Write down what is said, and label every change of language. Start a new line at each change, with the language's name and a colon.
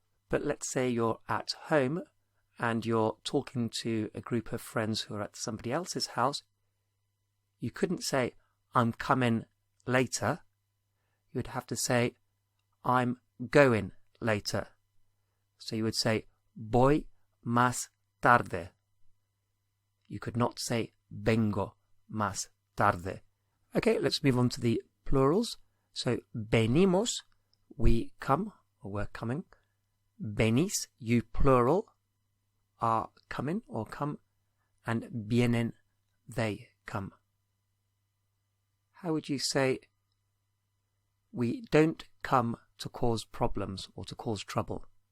English: But let's say you're at home and you're talking to a group of friends who are at somebody else's house. You couldn't say, I'm coming later. You would have to say, I'm going later. So you would say,
Spanish: voy más tarde.
English: You could not say
Spanish: vengo más tarde.
English: Okay, let's move on to the plurals. So, venimos, we come, or we're coming. Venís, you plural, are coming or come. And vienen, they come. How would you say, we don't come to cause problems or to cause trouble?